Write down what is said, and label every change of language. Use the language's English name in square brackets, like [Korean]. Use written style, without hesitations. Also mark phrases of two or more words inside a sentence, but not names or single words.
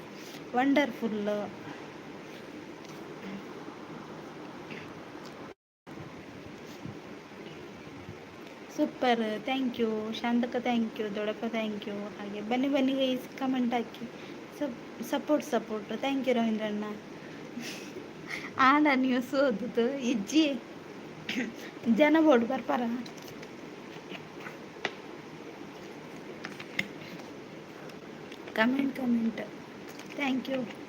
[English] Wonderful, super, thank you Shantakka, thank you Doddappa, thank you. [Kannada] ಹಾಗೆ ಬನ್ನಿ ಬನ್ನಿ ಗೈಸ್, ಕಮೆಂಟ್ ಹಾಕಿ, ಸಪೋರ್ಟ್. [English] Thank you Ravindranna. [Tulu] ಆಡ ನ್ಯೂಸ್ ಓದುದು ಇಜ್ಜಿ ಜನ ಬೋರ್ಡ್ ಬರ್ಪಾರ. [English] Comment thank you.